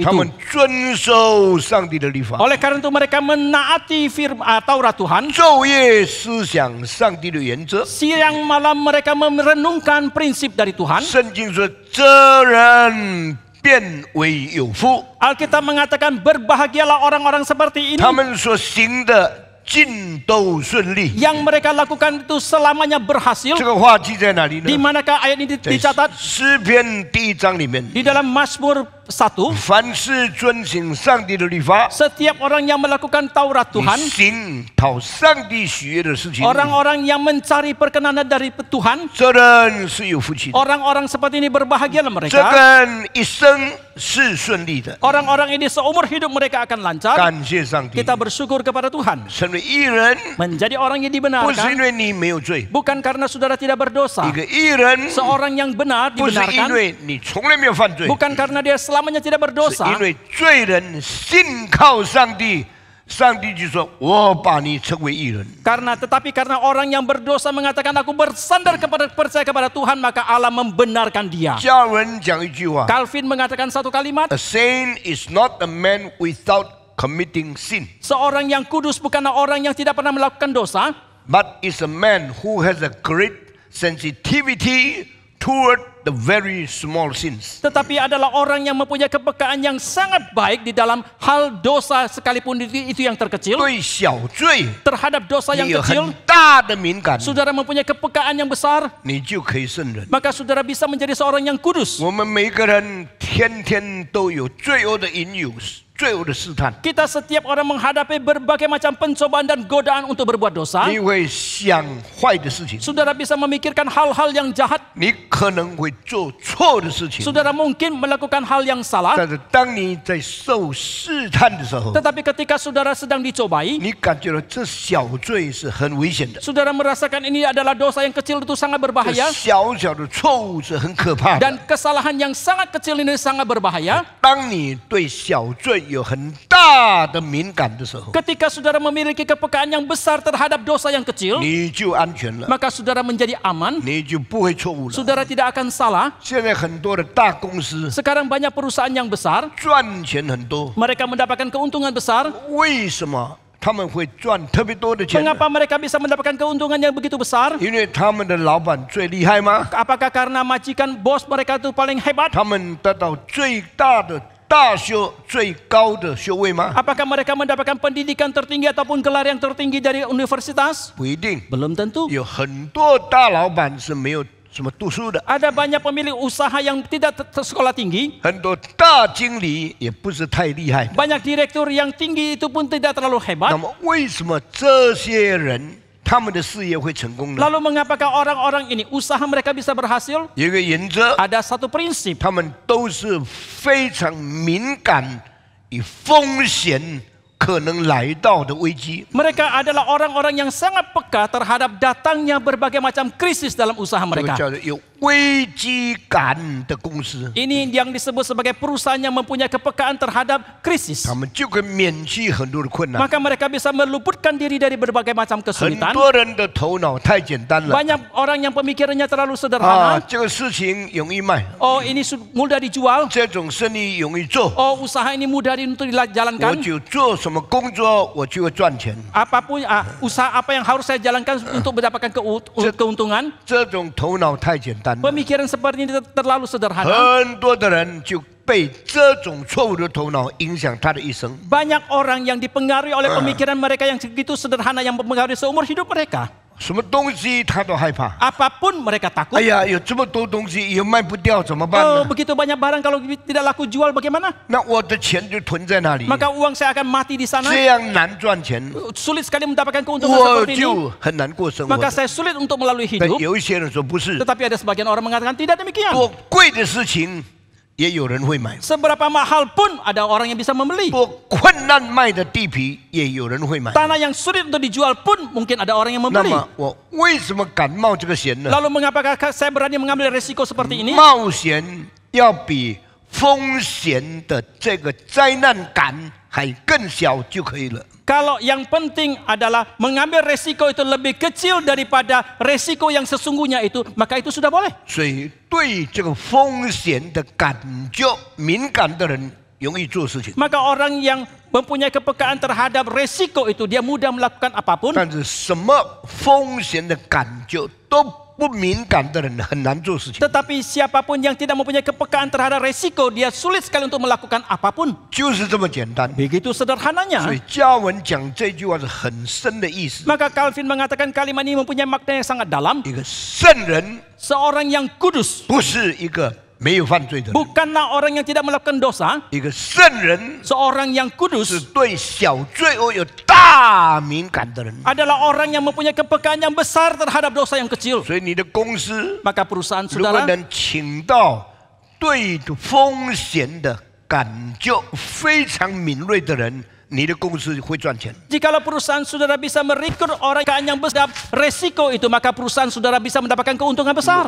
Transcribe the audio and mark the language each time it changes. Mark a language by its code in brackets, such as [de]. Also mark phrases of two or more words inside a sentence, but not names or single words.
[zh] 他 [id] itu. [zh] 们遵守上帝的律法， [id] Oleh karena itu mereka menaati Taurat Tuhan. [zh] 昼夜思想上帝的原则。 [id] Siang malam mereka merenungkan prinsip dari Tuhan. [zh] 圣经说：“这人变为有福， [id] Alkitab mengatakan berbahagialah orang-orang seperti ini [zh] 他们所行的尽都顺利。” [id] yang mereka lakukan itu selamanya berhasil. [zh] 这个话记在哪里 [id] Di [zh] 呢？ [id] manakah ayat ini [zh] 在 [id] dicatat? [zh] 诗篇第1章里面， [id] Di dalam Mazmur 1, [zh] 凡是遵行上帝的律法， [id] setiap orang yang melakukan Taurat [zh] 你 [id] Tuhan, [zh] 行讨上帝喜悦的事情， [id] orang-orang yang mencari perkenanan dari Tuhan, [zh] 这人是有福气的， [id] orang-orang seperti ini berbahagialah [zh] 这 [id] mereka. [zh] 个人一生是顺利的。 [id] Orang-orang ini seumur hidup mereka akan lancar. [zh] 感谢上帝， [id] Kita bersyukur kepada Tuhan. [zh] 成为义人 [id] Menjadi orang yang [zh] 不是因 [id] dibenarkan [zh] 为你没有罪， [id] bukan karena saudara tidak berdosa. [zh] 一个义人 [id] Seorang yang benar [zh] 不是因 [id] dibenarkan [zh] 为你从来没有犯罪， [id] bukan karena dia selamanya tidak [zh] 是 [id] berdosa. [zh] 因为罪人信靠上帝，上帝就说：“我把你称为义人。 [id] Tetapi karena orang yang berdosa mengatakan aku bersandar percaya kepada Tuhan, maka Allah membenarkan dia. ” [zh] 加尔文讲一句话 [id] Calvin mengatakan satu kalimat, [en] ：“A saint is not a man without committing sin, [id] seorang yang kudus bukanlah orang yang tidak pernah melakukan dosa, [en] but is a man who has a great sensitivity toward the very small sins。” [id] tetapi adalah orang yang mempunyai kepekaan yang sangat baik di dalam hal dosa sekalipun itu yang terkecil. [zh] 对小罪 [id] Terhadap dosa [zh] 你 [id] yang [zh] 有 [id] kecil, [zh] 很大的敏感， [id] saudara mempunyai kepekaan yang besar, [zh] 你就可以胜人。 [id] maka saudara bisa menjadi seorang yang kudus. [zh] 我们每个人天天都有罪恶的引诱，罪恶的试探。 [id] Kita setiap orang menghadapi berbagai macam pencobaan dan godaan untuk berbuat dosa. [zh] 你会想坏的事情， [id] Saudara bisa memikirkan hal-hal yang jahat. [zh] 你可能会做错的事情。 [id] Saudara mungkin melakukan hal yang salah. [zh] 但是当你在受试探的时候， [id] Tetapi ketika saudara sedang dicobai, [zh] 你感觉到这小罪是很危险的， [id] saudara merasakan ini adalah dosa yang kecil itu sangat [zh] 这 [id] berbahaya. [zh] 小小的错误是很可怕的。 [id] Dan kesalahan yang sangat kecil ini sangat berbahaya. [zh] 当你对小罪有很大的敏感的时候， [id] Ketika saudara memiliki kepekaan yang besar terhadap dosa yang kecil, [zh] 你就安全了， [id] maka saudara menjadi aman. [zh] 你就不会错误了。 [id] Saudara tidak akan salah. [zh] 现在很多的大公司 [id] Sekarang banyak perusahaan yang besar, [zh] 赚钱很多， [id] mereka mendapatkan keuntungan besar. [zh] 为什么他们会赚特别多的钱呢？ [id] Mengapa mereka bisa mendapatkan keuntungan yang begitu besar? [zh] 因为他们的老板最厉害吗？ [id] Apakah karena majikan bos mereka itu paling hebat? [zh] 他们得到最大的大修、最高的修位吗？ [id] Apakah mereka mendapatkan pendidikan tertinggi ataupun gelar yang tertinggi dari universitas? [zh] 不一定， [id] Belum tentu. [zh] 有很多大老板是没有什么读书的， [id] Ada banyak pemilik usaha yang tidak sekolah tinggi. [zh] 很多大经理也不是太厉害的。 [id] Banyak direktur yang tinggi itu pun tidak terlalu [zh] 那 [id] hebat. [zh] 么，为什么这些人他们的事业会成功呢？ [id] Lalu mengapakah orang-orang ini usaha mereka bisa berhasil? [zh] 有一个原则， [id] Ada satu prinsip. [zh] 他们都是非常敏感与风险可能来到的危机。 [id] Mereka adalah orang-orang yang sangat peka terhadap datangnya berbagai macam krisis dalam usaha [zh] 这个 [id] mereka. [zh] 叫做有危机感的公司， [id] Ini yang disebut sebagai perusahaan yang mempunyai kepekaan terhadap krisis. [zh] 他们就可以免去很多的困难。 [id] Maka mereka bisa meluputkan diri dari berbagai macam [zh] 很 [id] kesulitan. [zh] 多人的头脑太简单了 [id] Banyak orang yang pemikirannya terlalu [zh] 啊， [id] sederhana. [zh] 这个事情容易卖， [id] Oh, ini mudah dijual. [zh] 这种生意容易做， [id] Oh, usaha ini mudah untuk [zh] 我 [id] dijalankan. [zh] 就做什么工作我就会赚钱。 [id] Apapun usaha apa yang harus saya jalankan untuk mendapatkan keuntungan. [zh] 这种头脑太简单了， [id] Pemikiran seperti ini terlalu sederhana. [zh] 很多的人就被这种错误的头脑影响他的一生。 [id] Banyak orang yang dipengaruhi oleh pemikiran mereka yang begitu sederhana yang mempengaruhi seumur hidup mereka. [zh] 什么东西他都害怕。 [id] Apapun mereka takut. [zh] 哎呀，有这么多东西也卖不掉，怎么办 [id] Oh, [zh] 呢？ [id] begitu banyak barang kalau tidak laku jual bagaimana? [zh] 那我的钱就囤在那里， [id] Maka uang saya akan mati di sana. [zh] 这样难赚钱， [id] Sulit sekali mendapatkan keuntungan [zh] 我 [id] seperti ini. [zh] 就很难过生活 [id] Maka。saya sulit untuk melalui [zh] 但 [id] hidup. [zh] 有一些人说不是， [id] Tetapi ada sebagian orang mengatakan tidak demikian. [zh] 多贵的事情也有人会买， [id] Seberapa mahal pun ada orang yang bisa membeli. [zh] 多困难卖的地皮也有人会买。 [id] Tanah yang sulit untuk dijual pun mungkin ada orang yang [zh] 那 [id] membeli. [zh] 么我为什么敢冒这个险呢？ [id] Lalu mengapakah saya berani mengambil resiko seperti ini? [zh] 冒险要比风险的这个灾难感还更小就可以了。 [id] Kalau yang penting adalah mengambil resiko itu lebih kecil daripada resiko yang sesungguhnya itu, maka itu sudah boleh. [zh] 所以对这个风险的感觉敏感的人容易做事情， [id] Maka orang yang mempunyai kepekaan terhadap resiko itu, dia mudah melakukan apapun. [zh] 但是什么风险的感觉都不敏感的人很难做事情。 [id] Tetapi siapapun yang tidak mempunyai kepekaan terhadap resiko, dia sulit sekali untuk melakukan apapun. [zh] 就是这么简单。 [id] Begitu [zh] 所 [id] sederhananya. [zh] 以加文讲这句话是很深的意思。 [id] Maka Calvin mengatakan kalimat ini mempunyai makna yang sangat dalam. [zh] 一个圣人 [id] Seorang yang kudus [zh] 不是一个没有犯罪的人， [id] bukanlah orang yang tidak melakukan dosa. [zh] 一个圣人 [id] Seorang yang [zh] 是 [id] kudus [zh] 对小罪恶有大敏感的人。 [id] adalah orang yang mempunyai kepekaan yang besar terhadap dosa yang kecil. [zh] 所以你的公司 [id] Maka perusahaan [zh] 如果 [id] saudara, [zh] 能请到对风险的感觉非常敏锐的人，你的公司会赚钱。 [id] jikalau perusahaan saudara bisa merekrut orang yang besar resiko itu, maka perusahaan saudara bisa mendapatkan keuntungan besar.